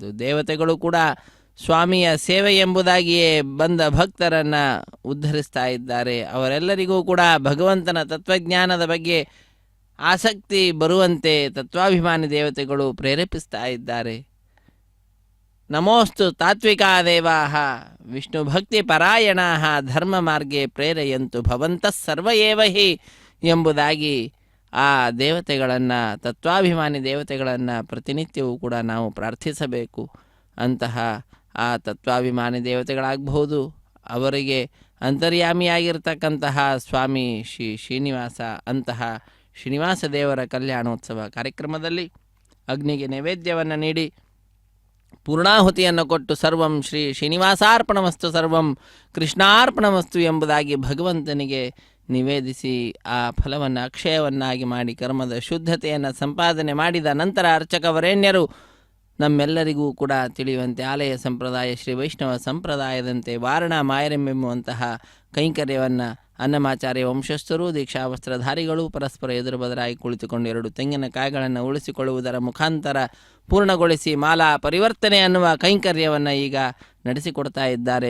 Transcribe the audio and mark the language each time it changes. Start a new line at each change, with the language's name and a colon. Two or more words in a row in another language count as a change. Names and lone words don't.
Kannada: ದೇವತೆಗಳು ಕೂಡ ಸ್ವಾಮಿಯ ಸೇವೆ ಎಂಬುದಾಗಿಯೇ ಬಂದ ಭಕ್ತರನ್ನು ಉದ್ಧರಿಸ್ತಾ ಇದ್ದಾರೆ. ಅವರೆಲ್ಲರಿಗೂ ಕೂಡ ಭಗವಂತನ ತತ್ವಜ್ಞಾನದ ಬಗ್ಗೆ ಆಸಕ್ತಿ ಬರುವಂತೆ ತತ್ವಾಭಿಮಾನಿ ದೇವತೆಗಳು ಪ್ರೇರೇಪಿಸ್ತಾ ಇದ್ದಾರೆ.
Sanskrit: ನಮೋಸ್ತು ತಾತ್ವಿಕಾ ದೇವಾಃ ವಿಷ್ಣು ಭಕ್ತಿ ಪರಾಯಣಾಃ ಧರ್ಮ ಮಾರ್ಗೆ ಪ್ರೇರಯಂತು ಭವಂತಃ ಸರ್ವ ಏವ ಹಿ
Kannada: ಎಂಬುದಾಗಿ ಆ ದೇವತೆಗಳನ್ನು, ತತ್ವಾಭಿಮಾನಿ ದೇವತೆಗಳನ್ನು ಪ್ರತಿನಿತ್ಯವೂ ಕೂಡ ನಾವು ಪ್ರಾರ್ಥಿಸಬೇಕು. ಅಂತಹ ಆ ತತ್ವಾಭಿಮಾನಿ ದೇವತೆಗಳಾಗಬಹುದು, ಅವರಿಗೆ ಅಂತರ್ಯಾಮಿಯಾಗಿರ್ತಕ್ಕಂತಹ ಸ್ವಾಮಿ ಶ್ರೀ ಶ್ರೀನಿವಾಸ, ಅಂತಹ ಶ್ರೀನಿವಾಸ ದೇವರ ಕಲ್ಯಾಣೋತ್ಸವ ಕಾರ್ಯಕ್ರಮದಲ್ಲಿ ಅಗ್ನಿಗೆ ನೈವೇದ್ಯವನ್ನು ನೀಡಿ ಪೂರ್ಣಾಹುತಿಯನ್ನು ಕೊಟ್ಟು
Sanskrit: ಸರ್ವಂ ಶ್ರೀ ಶ್ರೀನಿವಾಸಾರ್ಪಣಮಸ್ತು ಸರ್ವಂ ಕೃಷ್ಣಾರ್ಪಣಮಸ್ತು
Kannada: ಎಂಬುದಾಗಿ ಭಗವಂತನಿಗೆ ನಿವೇದಿಸಿ ಆ ಫಲವನ್ನು ಅಕ್ಷಯವನ್ನಾಗಿ ಮಾಡಿ ಕರ್ಮದ ಶುದ್ಧತೆಯನ್ನು ಸಂಪಾದನೆ ಮಾಡಿದ ನಂತರ ಅರ್ಚಕವರೇಣ್ಯರು ನಮ್ಮೆಲ್ಲರಿಗೂ ಕೂಡ ತಿಳಿಯುವಂತೆ ಆಲಯ ಸಂಪ್ರದಾಯ ಶ್ರೀ ವೈಷ್ಣವ ಸಂಪ್ರದಾಯದಂತೆ ವಾರಣ ಮಾಯರೆಂಬೆಂಬುವಂತಹ ಕೈಂಕರ್ಯವನ್ನು ಅನ್ನಮಾಚಾರ್ಯ ವಂಶಸ್ಥರು ದೀಕ್ಷಾವಸ್ತ್ರಧಾರಿಗಳು ಪರಸ್ಪರ ಎದುರು ಬದರಾಗಿ ಕುಳಿತುಕೊಂಡು 2 ತೆಂಗಿನಕಾಯಿಗಳನ್ನು ಉಳಿಸಿಕೊಳ್ಳುವುದರ ಮುಖಾಂತರ ಪೂರ್ಣಗೊಳಿಸಿ ಮಾಲಾ ಪರಿವರ್ತನೆ ಅನ್ನುವ ಕೈಂಕರ್ಯವನ್ನು ಈಗ ನಡೆಸಿಕೊಡ್ತಾ ಇದ್ದಾರೆ.